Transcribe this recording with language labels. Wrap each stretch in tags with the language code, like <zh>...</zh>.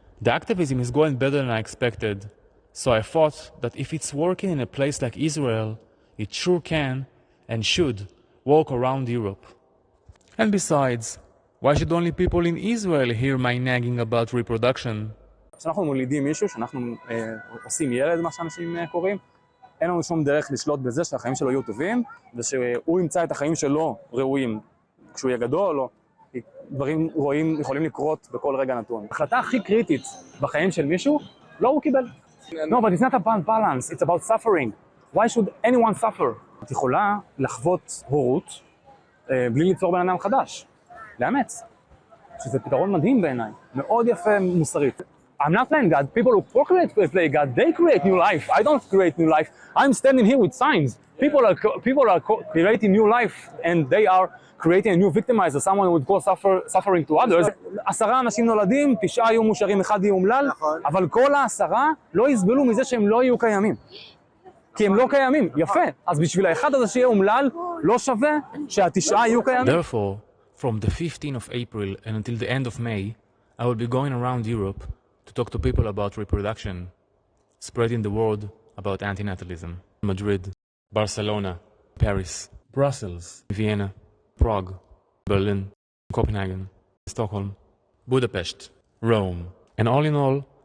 <en>The activism is going better than I expected, so I thought that if it's working in a place like Israel, it sure can and should work around Europe. And besides, why should only people in Israel hear my nagging about reproduction?</en> <he>כשאנחנו מולידים מישהו, שאנחנו עושים ילד, מה שאנשים קוראים, אין לנו שום דרך לשלוט בזה שהחיים שלו יהיו טובים, ושהוא ימצא את החיים שלו ראויים. כשהוא יהיה גדול, או דברים יכולים לקרות בכל רגע נתון. ההחלטה הכי קריטית בחיים של מישהו, לא הוא קיבל.</he> <en>No, but it's not about balance, it's about suffering. Why should anyone suffer?</en> <he>את יכולה לחוות הורות בלי ליצור בן אדם חדש. לאמץ. שזה פתרון מדהים בעיניי. מאוד יפה מוסרית.</he> <en>I'm not playing God. People who procreate play God. They create new life. I don't create new life. I'm standing here with signs. People are creating new life, and they are creating a new victimizer. Someone would call suffering to others.</en> <he>10 אנשים נולדים, 9 יהיו מאושרים, 1 יהיה אומלל, אבל כל 10 לא יסבלו מזה שהם לא יהיו קיימים. כי הם לא קיימים. יפה. אז בשביל האחד הזה שיהיה אומלל, לא שווה שה9 יהיו קיימים.</he> <en>Therefore, from the 15th of April and until the end of May, I will be going around Europe to talk to people about reproduction, spreading the word about anti-natalism. Madrid, Barcelona, Paris, Brussels, Vienna, Prague, Berlin, Copenhagen, Stockholm, Budapest, Rome. And all in all,</en>